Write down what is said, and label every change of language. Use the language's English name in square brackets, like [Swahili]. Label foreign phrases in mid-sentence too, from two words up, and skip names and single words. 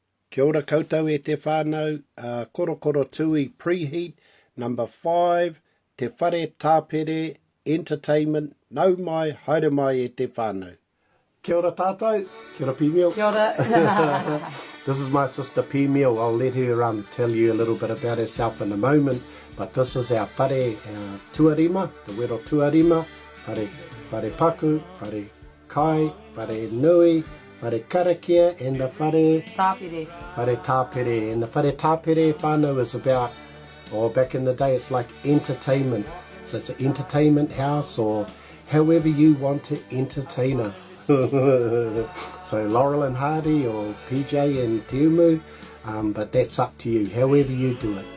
[Māori] Kia ora koutou e te whānau, korokoro tui preheat, number 5, te whare tāpere, entertainment, nau mai, haere mai e te whānau. Kia ora tātou, kia ora Pīmio. Kia ora. [English] This is my sister Pīmio. I'll let her tell you a little bit about herself in a moment, but this is our [Māori] whare tuarima, [English] the [Māori] wero tuarima, whare paku, whare kai, whare nui, whare karakia, [English] and the whare Tāpere. [Māori] Whare tāpere. [English] And the [Māori] whare tāpere [English] whānau is about, or back in the day, it's like entertainment. So it's an entertainment house, or however you want to entertain us. So Laurel and Hardy, or PJ and Tiumu, but that's up to you, however you do it.